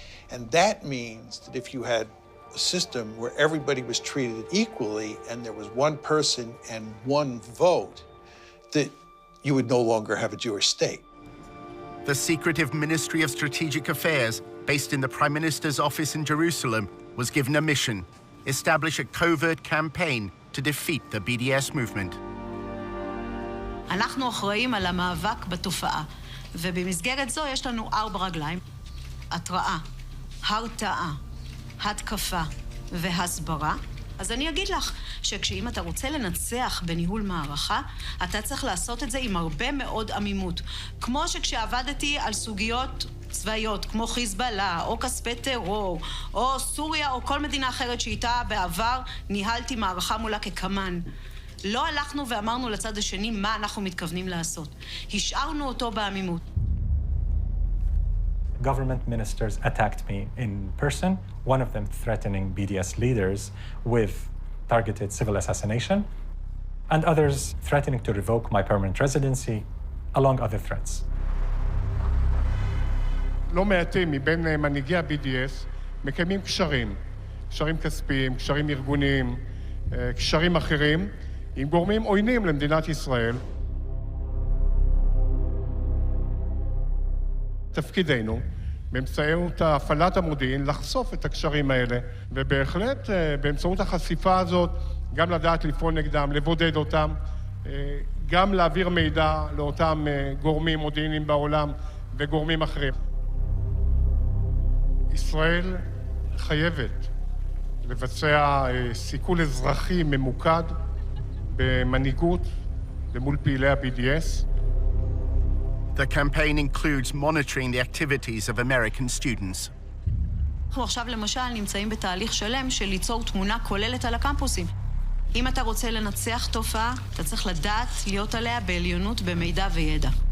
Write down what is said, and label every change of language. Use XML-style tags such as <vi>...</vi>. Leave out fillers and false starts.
<en>And that means that if you had a system where everybody was treated equally and there was one person and one vote, that you would no longer have a Jewish state. The secretive Ministry of Strategic Affairs, based in the Prime Minister's office in Jerusalem, was given a mission: establish a covert campaign to defeat the BDS movement.</en> <he>אנחנו אחראים על המאבק בתופעה, ובמסגרת זו יש לנו 4 רגליים: התראה, הרתעה, התקפה והסברה. אז אני אגיד לך שכשאם אתה רוצה לנצח בניהול מערכה, אתה צריך לעשות את זה עם הרבה מאוד עמימות. כמו שכשעבדתי על סוגיות צבאיות, כמו חיזבאללה, או כספי טרור, או סוריה, או כל מדינה אחרת שאיתה בעבר ניהלתי מערכה מולה כקמן. לא הלכנו ואמרנו לצד השני מה אנחנו מתכוונים לעשות. השארנו אותו בעמימות.</he> <en>Government ministers attacked me in person, one of them threatening BDS leaders with targeted civil assassination, and others threatening to revoke my permanent residency, along other threats.</en> <he>לא מעטים מבין מנהיגי ה-BDS מקיימים קשרים כספיים, קשרים ארגוניים, קשרים אחרים, עם גורמים עוינים למדינת ישראל. תפקידנו, באמצעות הפעלת המודיעין, לחשוף את הקשרים האלה, ובהחלט באמצעות החשיפה הזאת, גם לדעת לפעול נגדם, לבודד אותם, גם להעביר מידע לאותם גורמים מודיעיניים בעולם וגורמים אחרים. ישראל חייבת לבצע סיכול אזרחי ממוקד במנהיגות למול פעילי ה-BDS.</he> <en>The campaign includes monitoring the activities of American students.</en> <he>אנחנו עכשיו למשל נמצאים בתהליך שלם של ליצור תמונה כוללת על הקמפוסים. אם אתה רוצה לנצח תופעה, אתה צריך לדעת להיות עליה בעליונות במידע וידע.</he>